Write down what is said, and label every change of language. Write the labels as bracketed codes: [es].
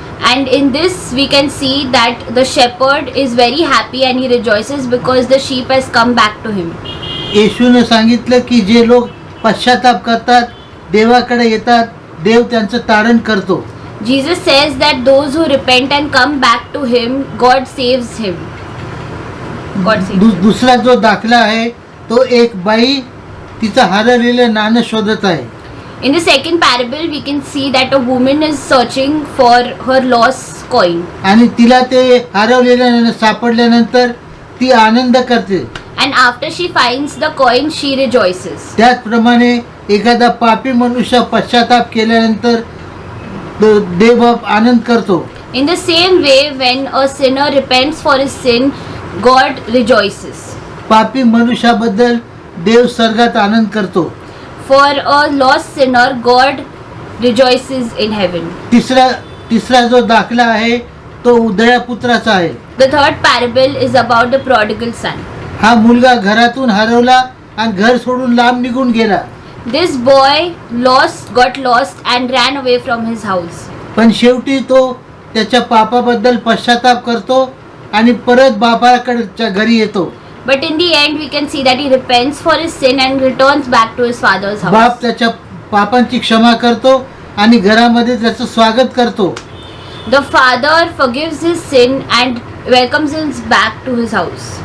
[en] and in this we can see that the shepherd is very happy and he rejoices because the sheep has come back to him. [mr] येशूनं सांगितलं की जे लोक पश्चाताप करतात, देवाकडे येतात, देव त्यांचं तारण करतो. [en] Jesus says that those who repent and come back to him, God saves him. God saves him. [mr] दुसरा जो दाखला आहे तो एक बाई तिचं हरवलेलं नाणं शोधत आहे. [en] In the second parable, we can see that a woman is searching for her lost coin. [mr] आणि तिला ते हरवलेलं नाणं सापडल्यानंतर ती आनंद करते. [en] And after she finds the coin, she rejoices. [mr] त्याचप्रमाणे एखादा पापी मनुष्य पश्चाताप केल्यानंतर देव आनंद करतो. [en] In the same way, when a sinner repents for his sin, God rejoices. [mr] पापी मनुष्याबद्दल देव स्वर्गात आनंद करतो. [en] For a lost sinner, God rejoices in heaven. [mr] तिसरा जो दाखला आहे तो उदया पुत्राचा आहे. [en] The third parable is about the prodigal son. [mr] हा मुलगा घरातून हरवला आणि घर सोडून लांब निघून गेला. [en] This boy got lost and ran away from his house. [mr] पण शेवटी तो त्याच्या पापाबद्दल पश्चाताप करतो आणि परत बापाकडच्या घरी येतो. [en] But in the end, we can see that he repents for his sin and returns back to his father's house. [mr] बाप त्याच्या पापांची क्षमा करतो आणि घरामध्ये त्याचं स्वागत करतो. [en] The father forgives his sin and welcomes him back to his house.